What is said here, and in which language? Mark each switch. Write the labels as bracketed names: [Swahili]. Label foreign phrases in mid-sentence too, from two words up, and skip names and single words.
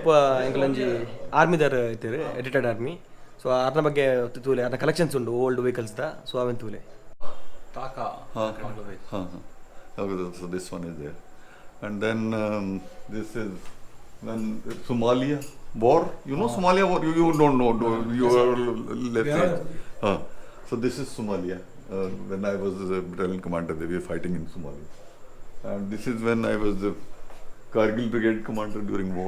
[Tulu] ಎಂಕಲಂಜಿ ಆರ್ಮಿದಾರ ಐತೇರು [English] retired army [Tulu] ಸೊ ಅದ್ರ ಬಗ್ಗೆ ತೂಲೆ ಅದ್ರ ಕಲೆಕ್ಷನ್ಸ್ ಉಂಡು [English] old vehicles [Tulu] ದ ಸೊ ಅವೆನ್ ತೂಲೆ [English] So this one is there, and then this is when Somalia war. You know Somalia war. You don't know. You are let's say. So this is Somalia. When I was a battalion commander, they were fighting in Somalia, and this is when I was the Kargil Brigade commander during war.